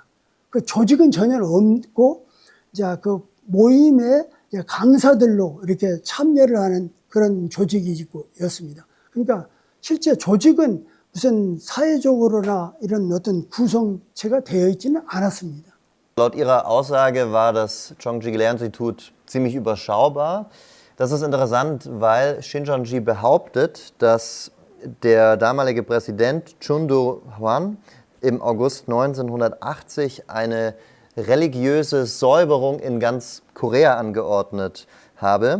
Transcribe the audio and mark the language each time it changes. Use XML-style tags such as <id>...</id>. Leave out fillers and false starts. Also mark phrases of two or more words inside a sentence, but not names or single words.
<ko>그 조직은 전혀 없고 이제 그 모임에 강사들로 이렇게 참여를 하는 그런 조직이었습니다. 그러니까 실제 조직은 무슨 사회적으로나 이런 어떤 구성체가 되어 있지는 않았습니다.</ko> <de>Laut Ihrer Aussage war das Chongqing Lehrinstitut ziemlich überschaubar. Das ist interessant, weil Shincheonji behauptet, dass der damalige Präsident Chun Do-hwan im August 1980 eine religiöse Säuberung in ganz Korea angeordnet habe.</de>